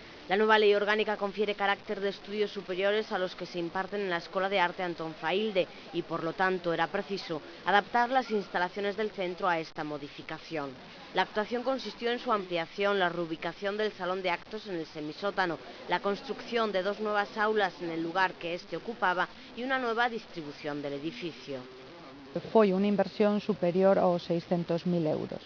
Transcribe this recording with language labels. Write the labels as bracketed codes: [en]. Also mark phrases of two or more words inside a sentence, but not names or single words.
[es] La nueva ley orgánica confiere carácter de estudios superiores a los que se imparten en la Escuela de Arte Antón Failde y, por lo tanto, era preciso adaptar las instalaciones del centro a esta modificación. La actuación consistió en su ampliación, la reubicación del salón de actos en el semisótano, la construcción de 2 nuevas aulas en el lugar que éste ocupaba y una nueva distribución del edificio. [gl] Foi unha inversión superior aos 600.000 euros.